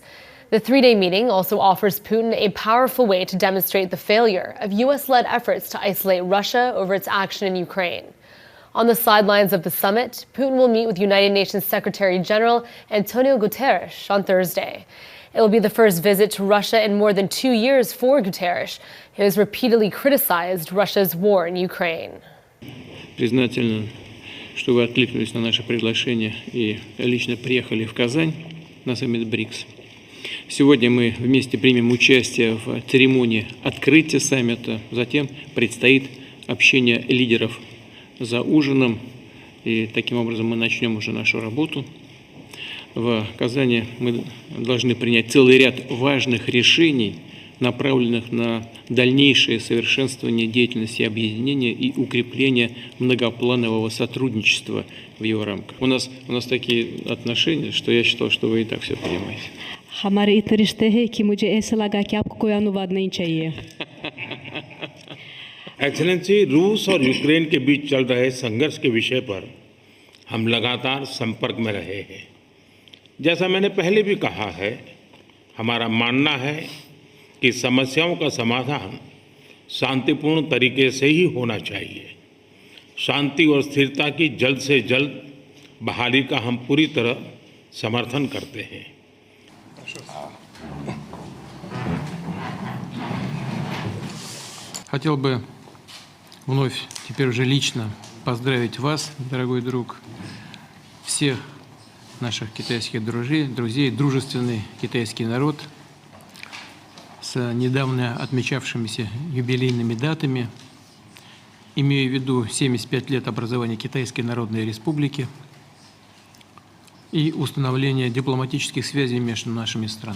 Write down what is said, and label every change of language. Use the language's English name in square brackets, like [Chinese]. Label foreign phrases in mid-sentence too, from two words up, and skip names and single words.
[English] The three-day meeting also offers Putin a powerful way to demonstrate the failure of U.S.-led efforts to isolate Russia over its action in Ukraine. On the sidelines of the summit, Putin will meet with United Nations Secretary General Antonio Guterres on Thursday. It will be the first visit to Russia in more than 2 years for Guterres, who has repeatedly criticized Russia's war in Ukraine. [Russian] Признательны, что вы откликнулись на наше приглашение и лично приехали в Казань на саммит БРИКС. Сегодня мы вместе примем участие в церемонии открытия саммита. Затем предстоит общение лидеров за ужином, и таким образом мы начнем уже нашу работу. В Казани мы должны принять целый ряд важных решений, направленных на дальнейшее совершенствование деятельности объединения и укрепление многопланового сотрудничества в его рамках. У нас такие отношения, что я считал, что вы и так все понимаете. [Hindi] हमारे इतने रिश्ते हैं कि मुझे ऐसा लगा कि आपको कोई अनुवाद नहीं चाहिए। एक्सेलेंसी, रूस और यूक्रेन के बीच चल रहे संघर्ष के विषय पर हम लगातार संपर्क में रहे हैं। जैसा मैंने पहले भी कहा है, हमारा मानना है कि समस्याओं का समाधान शांतिपूर्ण तरीके से ही होना चाहिए। शांति और स्थिरता की जल्द से जल्द बहाली का हम पूरी तरह समर्थन करते हैं। [Russian] Хотел бы вновь, теперь уже лично, поздравить вас, дорогой друг, всех наших китайских друзей, дружественный китайский народ с недавно отмечавшимися юбилейными датами, имею в виду 75 лет образования Китайской Народной Республики и установления дипломатических связей между нашими странами.